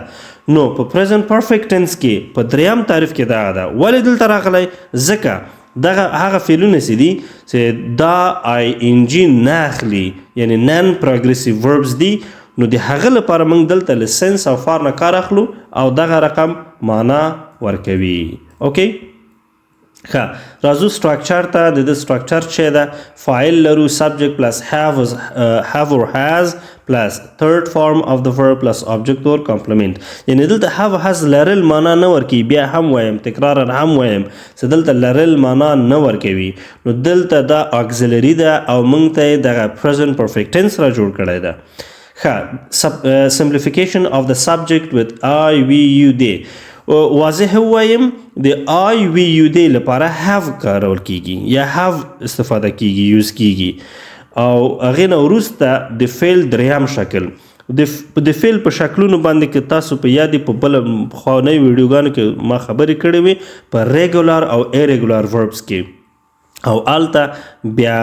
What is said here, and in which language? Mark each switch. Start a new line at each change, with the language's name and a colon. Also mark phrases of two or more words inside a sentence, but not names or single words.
Pashto: نو په
English: present perfect tense
Pashto: کې په دریم تعریف کې دغه ده. ولې دلته راغلی؟ ځکه دغه هغه فعلونه چې دي چې دا آی ان جي نه اخلي یعنی
English: non progressive verbs
Pashto: دي. نو د هغه لپاره موږ دلته له سنس او فار نه کار اخلو او دغه رقم معنا ورکوي. اوکې ښه راځو سټرکچر ته. د سټرکچر چې ده فاعل لرو
English: subject plus have or has
Pashto: پلس
English: third form of the verb plus object or complement.
Pashto: یعنی دلته
English: have has
Pashto: لرل معنا نه ورکوي. بیا هم وایم تکرارا هم وایم چې دلته لرل معنا نه ورکوي. نو دلته دا auxiliary ده او موږ ته یې دغه
English: present perfect tense
Pashto: را جوړ کړی ده.
English: simplification of the subject with I we you they
Pashto: واضح وایم د
English: I we you they
Pashto: لپاره have کارول کیږي یا have استفاده کیږي یوز کیږي او هغه نه وروسته د فعل دریم شکل د فعل په شکلونو باندې کې تاسو په یادې په بل خوانی ویډیوګانو کې ما خبرې کړې وي په ریګولر او
English: irregular verbs
Pashto: کې او الته بیا